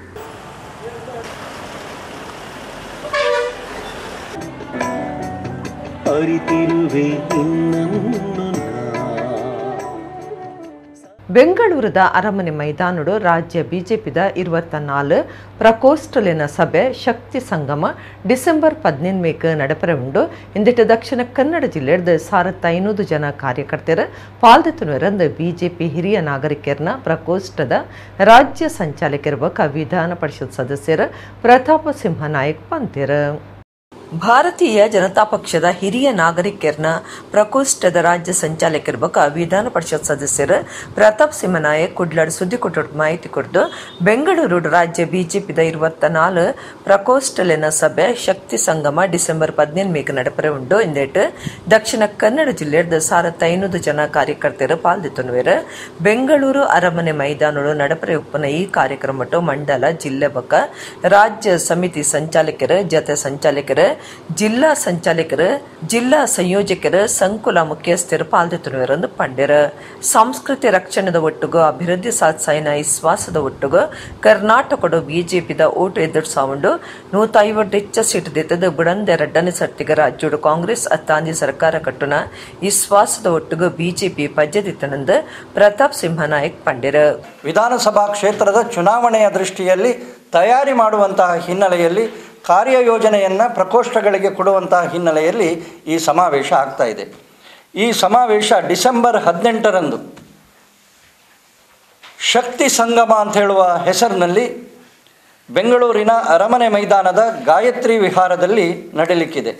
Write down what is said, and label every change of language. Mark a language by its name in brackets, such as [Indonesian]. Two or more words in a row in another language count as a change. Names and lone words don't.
[Tulu] ಬೆಂಗಳೂರದ ಅರಮನೆ ಮೈದಾನಡು ರಾಜ್ಯ ಬಿಜೆಪಿದ 24 ಪ್ರಕೋಷ್ಠಲಿನ ಸಭೆ ಶಕ್ತಿ ಸಂಗಮ ಡಿಸೆಂಬರ್ 15 ನಡೆಪರೆ ಉಂಡು. ಇಂದಿಟ್ಟು ದಕ್ಷಿಣ ಕನ್ನಡ ಜಿಲ್ಲೆಯ 1500 ಜನ ಕಾರ್ಯಕರ್ತರ ಪಾಲ್ದೆತ್ತುನರಂದು ಬಿಜೆಪಿ ಹಿರಿಯ ನಾಗರಿಕರನ್ನ ಪ್ರಕೋಷ್ಠದ ರಾಜ್ಯ ಸಂಚಾಲಕರ ವಿಧಾನ ಪರಿಷತ್ ಸದಸ್ಯರ ಪ್ರತಾಪ ಸಿಂಹ ನಾಯಕ್ ಪಂತೇರ. ಭಾರತೀಯ ಜನತಾ ಪಕ್ಷದ ಹಿರಿಯ ನಾಗರಿಕರನ್ನ ಪ್ರಕೋಷ್ಠದ ರಾಜ್ಯ ಸಂಚಾಲಕರ ವಿಧಾನ ಪರಿಷತ್ ಸದಸ್ಯರ ಪ್ರತಾಪ್ ಸಿಂಹ ನಾಯಕ್ ಕುಡ್ಲಾಡ್ ಸುದ್ದಿ ಕೊಟ್ಟು ಮಾಹಿತಿ ಕೊಟ್ಟು ಬೆಂಗಳೂರು ರಾಜ್ಯ ಬಿಜೆಪಿದ 24 ಪ್ರಕೋಷ್ಠಲಿನ ಸಭೆ ಶಕ್ತಿ ಸಂಗಮ ಡಿಸೆಂಬರ್ 15 ನಡೆಪರೆ ಉಂಡು. ಇಂದೇಟು ದಕ್ಷಿಣ ಕನ್ನಡ ಜಿಲ್ಲೆಯ 1500 ಜನ ಕಾರ್ಯಕರ್ತರ ಪಾಲ್ದೆತ್ತುನುವೆರ. ಬೆಂಗಳೂರು ಅರಮನೆ ಮೈದಾನಡು ನಡೆಪರೆ ಉಪ್ಪನ ಈ ಕಾರ್ಯಕ್ರಮ ಮಂಡಲ ಜಿಲ್ಲೆ ಬಕ ರಾಜ್ಯ ಸಮಿತಿ ಸಂಚಾಲಕರ ಜತೆ ಸಂಚಾಲಕರ ಜಿಲ್ಲಾ ಸಂಚಾಲಕರು ಜಿಲ್ಲಾ ಸಂಯೋಜಕರು ಸಂಕುಲ ಮುಖ್ಯಸ್ಥರು ಪಾಲ್ದೆತ್ತುನುವರೆಂದು ಪಂಡ್ಯರ. ಸಂಸ್ಕೃತಿ ರಕ್ಷಣೆದ ಒಟ್ಟುಗು ಅಭಿವೃದ್ಧಿ ಸಾಧಿಸಾಯಿನ ವಿಶ್ವಾಸದ ಒಟ್ಟುಗು ಕರ್ನಾಟಕಡು ಬಿಜೆಪಿದ ಓಟು ಎದುರಿಸಾವುಂಡು 150 ಹೆಚ್ಚ ಸೀಟ್ ದೆತ್ತದ ಬುಡಂದೆ ಎರಡನೇ ಸರ್ತಿಗ ರಾಜ್ಯಡು ಕಾಂಗ್ರೆಸ್ ಅತ್ತಾಂದಿ ಸರ್ಕಾರ ಕಟ್ಟುನ ವಿಶ್ವಾಸದ ಒಟ್ಟುಗು ಬಿಜೆಪಿ ಪಜ್ಜದಿತ್ತನೆಂದು ಪ್ರತಾಪ್ ಸಿಂಹ ನಾಯಕ್ ಪಂಡ್ಯರ. [Kannada] ವಿಧಾನಸಭಾ ಕ್ಷೇತ್ರದ ಚುನಾವಣೆಯ ದೃಷ್ಟಿಯಲ್ಲಿ ತಯಾರಿ ಮಾಡುವಂತಹ ಹಿನ್ನೆಲೆಯಲ್ಲಿ ಕಾರ್ಯಯೋಜನೆಯನ್ನು ಪ್ರಕೋಷ್ಠಗಳಿಗೆ ಕೊಡುವಂತಹ ಹಿನ್ನೆಲೆಯಲ್ಲಿ ಈ ಸಮಾವೇಶ ಆಗ್ತಾಯಿದೆ. ಈ ಸಮಾವೇಶ ಡಿಸೆಂಬರ್ 18ರಂದು ಶಕ್ತಿ ಸಂಗಮ ಅಂತ ಹೇಳುವ ಹೆಸರಿನಲ್ಲಿ ಬೆಂಗಳೂರಿನ ಅರಮನೆ ಮೈದಾನದ ಗಾಯತ್ರಿ ವಿಹಾರದಲ್ಲಿ ನಡೆಯಲಿಕ್ಕಿದೆ.